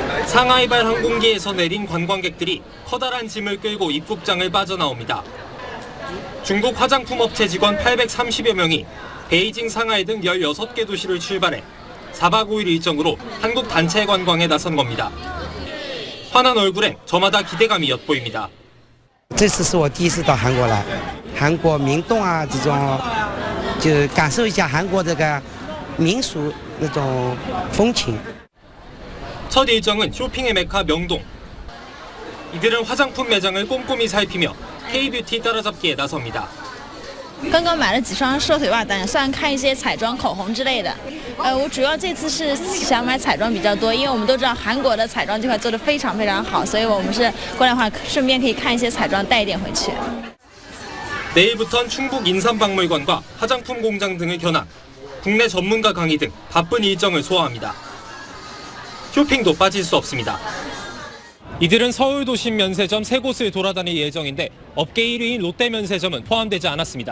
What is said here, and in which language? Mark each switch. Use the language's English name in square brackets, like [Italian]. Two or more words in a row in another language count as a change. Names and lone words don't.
[Korean] 상하이발 항공기에서 내린 관광객들이 커다란 짐을 끌고 입국장을 빠져나옵니다. 중국 화장품 업체 직원 830여 명이 베이징, 상하이 등 16개 도시를 출발해 4박 5일 일정으로 한국 단체 관광에 나선 겁니다. 환한 얼굴엔 저마다 기대감이 엿보입니다. [Chinese] 这次是我第一次到韩国来，韩国民动啊这种，就感受一下韩国这个民俗那种风情。 [Korean] 첫 일정은 쇼핑의 메카 명동. 이들은 화장품 매장을 꼼꼼히 살피며 K-뷰티 따라잡기에 나섭니다. [Chinese] 刚刚买了几双射腿袜，打算看一些彩妆、口红之类的。我主要这次是想买彩妆比较多，因为我们都知道韩国的彩妆这块做得非常非常好，所以我们是过来的话，顺便可以看一些彩妆，带一点回去。 [Korean] 내일부턴 충북 인삼박물관과 화장품 공장 등을 견학, 국내 전문가 강의 등 바쁜 일정을 소화합니다. 쇼핑도 빠질 수 없습니다. 이들은 서울 도심 면세점 3곳을 돌아다닐 예정인데 업계 1위인 롯데 면세점은 포함되지 않았습니다.